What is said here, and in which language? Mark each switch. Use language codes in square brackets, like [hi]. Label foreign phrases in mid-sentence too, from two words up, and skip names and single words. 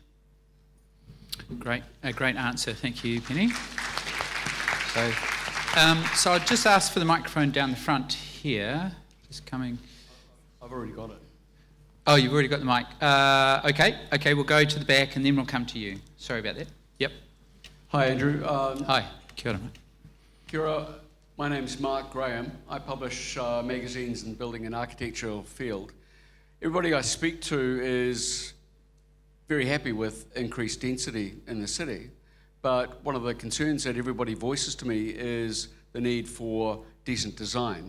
[en] Great, a great answer. Thank you, Penny. So I'll just ask for the microphone down the front here. Just coming. I've already got it. Oh, you've already got the mic. Okay, we'll go to the back and then we'll come to you. Sorry about that. Yep. Hi, Andrew. [mi] Hi, kia ora. Kia ora. [en] My name's Mark Graham. I publish magazines in the building and architectural field. Everybody I speak to is very happy with increased density in the city, but one of the concerns that everybody voices to me is the need for decent design.